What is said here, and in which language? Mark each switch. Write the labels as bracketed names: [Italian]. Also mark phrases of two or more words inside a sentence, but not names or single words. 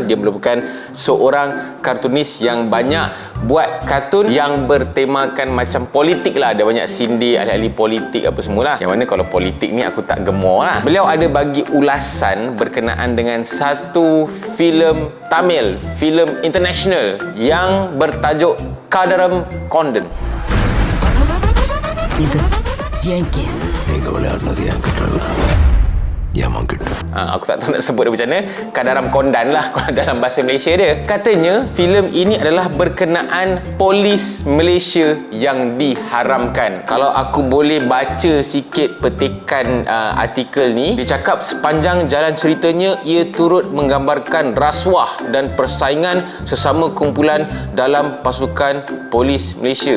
[Malay] Dia merupakan seorang kartunis yang banyak buat kartun yang bertemakan macam politik lah. Ada banyak sindir, ahli-ahli politik apa semualah. Yang mana kalau politik ni aku tak gemar lah. Beliau ada bagi ulasan berkenaan dengan satu filem Tamil, filem international yang bertajuk Kadaram Kondan. [Tamil] இது என் கேஸ் நீங்க விளையாடுனது என் கிட்ட இல்ல [Malay] Yaman kita. Aku tak tahu nak sebut dia macam mana. Kadaram Kondan lah kalau dalam bahasa Malaysia dia. Katanya filem ini adalah berkenaan polis Malaysia yang diharamkan. Kalau aku boleh baca sikit petikan artikel ni, dia cakap sepanjang jalan ceritanya ia turut menggambarkan rasuah dan persaingan sesama kumpulan dalam pasukan polis Malaysia.